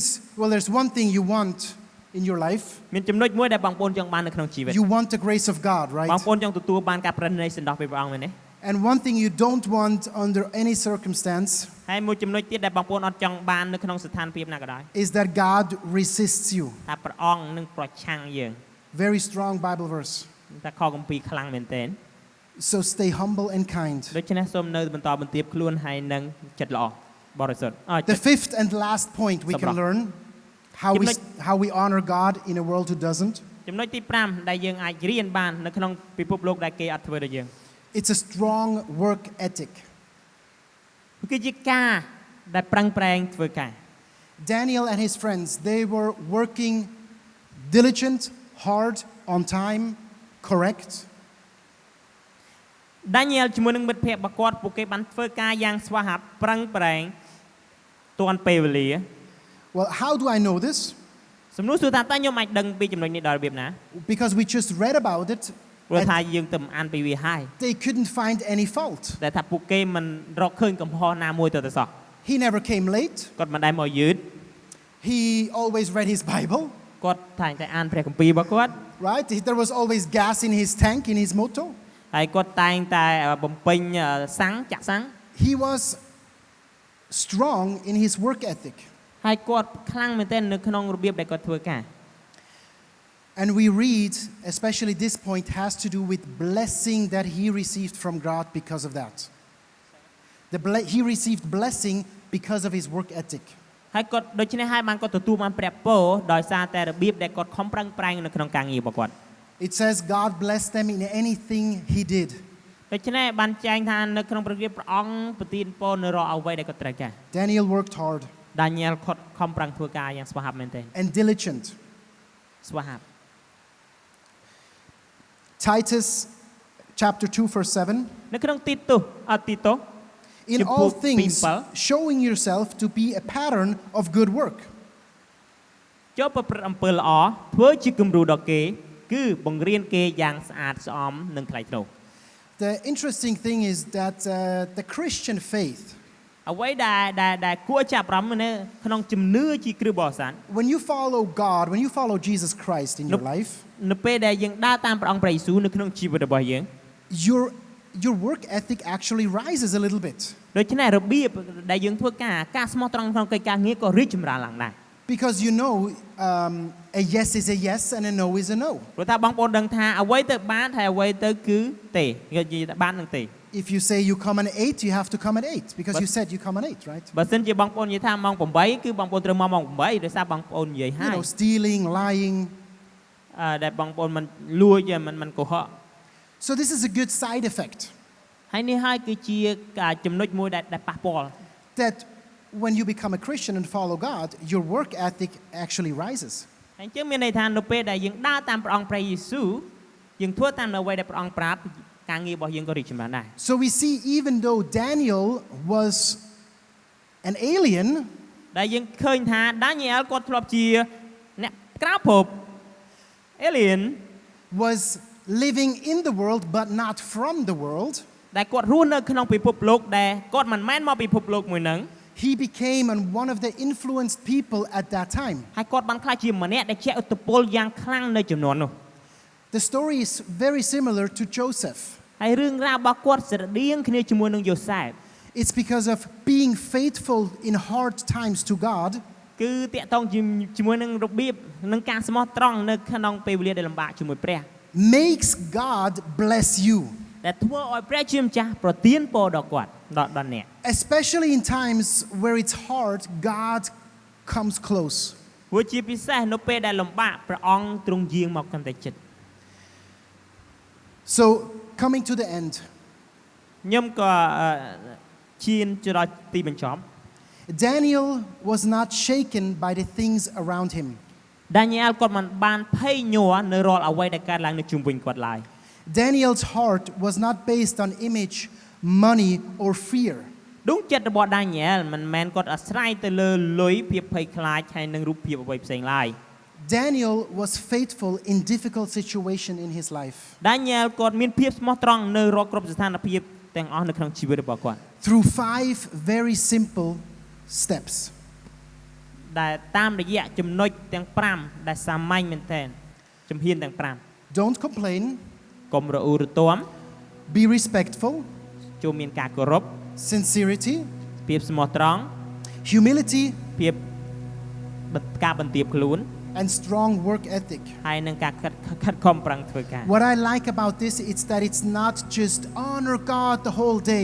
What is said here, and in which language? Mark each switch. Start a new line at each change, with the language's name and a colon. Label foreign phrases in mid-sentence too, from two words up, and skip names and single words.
English: Well, there's one thing you want in your life.
Khmer: មានចំណុចមួយដែលបងប្អូនចង់បាននៅក្នុងជីវិត
English: You want the grace of God,
Khmer: បង
English: right?
Khmer: ប្អូនចង់ទទួលបានការប្រណីសន្តោសពីព្រះអង្គមែនទេ
English: And one thing you don't want under any circumstance
Khmer: ហើយមួយចំណុចទៀតដែលបងប្អូនអត់ចង់បាននៅក្នុងស្ថានភាពណាក៏ដោយ
English: is that God resists you.
Khmer: ថាព្រះអង្គនឹងប្រឆាំងយើង
English: Very strong Bible verse.
Khmer: តែខគម្ពីរខ្លាំងមែនទែន
English: So stay humble and kind.
Khmer: ដូច្នេះសូមនៅបន្តបន្ទាបខ្លួនហើយនឹងចិត្តល្អបរិសុទ្ធ
English: The fifth and last point we can learn how we honor God in a world who doesn't.
Khmer: ចំណុចទី5ដែលយើងអាចរៀនបាននៅក្នុងពិភពលោកដែលគេអត់ធ្វើដូចយើង
English: It's a strong work ethic.
Khmer: គឺជាការដែលប្រឹងប្រែងធ្វើការ
English: Daniel and his friends, they were working diligent, hard, on time, correct.
Khmer: Daniel ជាមួយនឹងមិត្តភ័ក្តិរបស់គាត់ពួកគេបានធ្វើការយ៉ាងស្វាហាប់ប្រឹងប្រែងទាន់ពេលវេលា
English: Well, how do I know this?
Khmer: សំណួរសួរថាតើខ្ញុំអាចដឹងពីចំណុចនេះដល់របៀបណា
English: Because we just read about it.
Khmer: ព្រោះថាយើងទៅអានពីវាហើយ
English: They couldn't find any fault.
Khmer: ដែលថាពួកគេមិនរកឃើញកំហុសណាមួយទៅសោះ
English: He never came late.
Khmer: គាត់មិនដែលមកយឺត
English: He always read his Bible,
Khmer: គាត់តែងតែអានព្រះគម្ពីររបស់គាត់
English: right? There was always gas in his tank, in his motor.
Khmer: ហើយគាត់តែងតែបំពេញសាំងចាក់សាំង
English: He was strong in his work ethic.
Khmer: ហើយគាត់ខ្លាំងមែនទែននៅក្នុងរបៀបដែលគាត់ធ្វើការ
English: And we read, especially this point has to do with blessing that he received from God because of that. He received blessing because of his work ethic.
Khmer: ហើយគាត់ដូច្នេះហើយបានគាត់ទទួលបានព្រះពរដោយសារតែរបៀបដែលគាត់ខំប្រឹងប្រែងនៅក្នុងការងាររបស់គាត់
English: It says God blessed them in anything he did.
Khmer: ដូច្នេះបានចែងថានៅក្នុងព្រះរាជព្រះអង្គប្រទានពរនៅរាល់អ្វីដែលគាត់ត្រូវការ
English: Daniel worked hard.
Khmer: Daniel គាត់ខំប្រឹងធ្វើការយ៉ាងស្វាហាប់មែនទែន
English: And diligent.
Khmer: ស្វាហាប់
English: Titus chapter 2 verse 7.
Khmer: នៅក្នុងទីតុស
English: In all things showing yourself to be a pattern of good work.
Khmer: ចូលប្រព្រឹត្តអំពើល្អធ្វើជាគំរូដល់គេគឺបង្រៀនគេយ៉ាងស្អាតស្អំនិងថ្លៃថ្នូរ
English: The interesting thing is that the Christian faith,
Khmer: អ្វីដែលគួរចាប់អារម្មណ៍នៅក្នុងជំនឿជាគ្រឹះបរិស័ទ
English: when you follow God, when you follow Jesus Christ in your life,
Khmer: នៅពេលដែលយើងដើរតាមព្រះអង្គព្រះយេស៊ូវនៅក្នុងជីវិតរបស់យើង
English: your work ethic actually rises a little bit.
Khmer: ដូច្នេះរបៀបដែលយើងធ្វើការស្មោះត្រង់ក្នុងកិច្ចការងារក៏រីកចម្រើនឡើងដែរ
English: Because you know a yes is a yes and a no is a no.
Khmer: ព្រោះថាបងប្អូនដឹងថាអ្វីទៅបានហើយអ្វីទៅគឺទេនិយាយថាបាននឹងទេ
English: If you say you come at 8, you have to come at 8 because you said you come at 8, right?
Khmer: បើសិនជាបងប្អូននិយាយថាម៉ោង8គឺបងប្អូនត្រូវមកម៉ោង8ដោយសារបងប្អូននិយាយហើ
English: You
Khmer: យ
English: know, stealing, lying.
Khmer: ដែលបងប្អូនមិនលួចមិនកុហក
English: So this is a good side effect.
Khmer: ហើយនេះហើយគឺជាចំណុចមួយដែលប៉ះពាល់
English: That when you become a Christian and follow God, your work ethic actually rises.
Khmer: អញ្ចឹងមានន័យថានៅពេលដែលយើងដើរតាមព្រះអង្គព្រះយេស៊ូវយើងធ្វើតាមអ្វីដែលព្រះអង្គប្រាប់ការងាររបស់យើងក៏រីកចម្រើនដែរ
English: So we see even though Daniel was an alien,
Khmer: ដែលយើងឃើញថា Daniel គាត់ធ្លាប់ជាអ្នកក្រៅភព alien
English: was living in the world but not from the world.
Khmer: ដែលគាត់រស់នៅក្នុងពិភពលោកដែលគាត់មិនមែនមកពិភពលោកមួយហ្នឹង
English: He became one of the influenced people at that time.
Khmer: ហើយគាត់បានក្លាយជាម្នាក់ដែលជះឥទ្ធិពលយ៉ាងខ្លាំងនៅចំនួននោះ
English: The story is very similar to Joseph.
Khmer: ហើយរឿងរ៉ាវរបស់គាត់ស្រដៀងគ្នាជាមួយនឹងយូសែប
English: It's because of being faithful in hard times to God.
Khmer: គឺតាក់ទងជាមួយនឹងរបៀបនឹងការស្មោះត្រង់នៅក្នុងពេលវេលាដែលលំបាកជាមួយព្រះ
English: Makes God bless you.
Khmer: ដែលធ្វើឲ្យព្រះជាម្ចាស់ប្រទានពរដល់គាត់ដល់អ្នក
English: Especially in times where it's hard, God comes close.
Khmer: ព្រោះជាពិសេសនៅពេលដែលលំបាកព្រះអង្គទ្រង់យាងមកកាន់តែជិត
English: So coming to the end.
Khmer: ខ្ញុំក៏ឈានទៅដល់ទីបញ្ចប់
English: Daniel was not shaken by the things around him.
Khmer: Daniel គាត់មិនបានភ័យញ័រនៅរាល់អ្វីដែលកើតឡើងនៅជុំវិញគាត់ឡើយ
English: Daniel's heart was not based on image, money or fear.
Khmer: ដួងចិត្តរបស់ Daniel មិនមែនគាត់អាស្រ័យទៅលើលុយភាពភ័យខ្លាចហើយនឹងរូបភាពអ្វីផ្សេងឡើយ
English: Daniel was faithful in difficult situation in his life.
Khmer: Daniel គាត់មានភាពស្មោះត្រង់នៅរាល់គ្រប់ស្ថានភាពទាំងអស់នៅក្នុងជីវិតរបស់គាត់
English: through 5 very simple steps.
Khmer: ដែលតាមរយៈចំណុចទាំង5ដែលសាមញ្ញមែនទែនជំហានទាំង
English: Don't complain,
Khmer: 5កុំរអ៊ូរទាំ
English: be respectful,
Khmer: ចូលមានការគោរព
English: sincerity,
Khmer: ភាពស្មោះត្រង់
English: humility,
Khmer: ភាពការបន្ទាបខ្លួន
English: and strong work ethic.
Khmer: ហើយនឹងការខិតខំប្រឹងធ្វើការ
English: What I like about this is that it's not just honor God the whole day.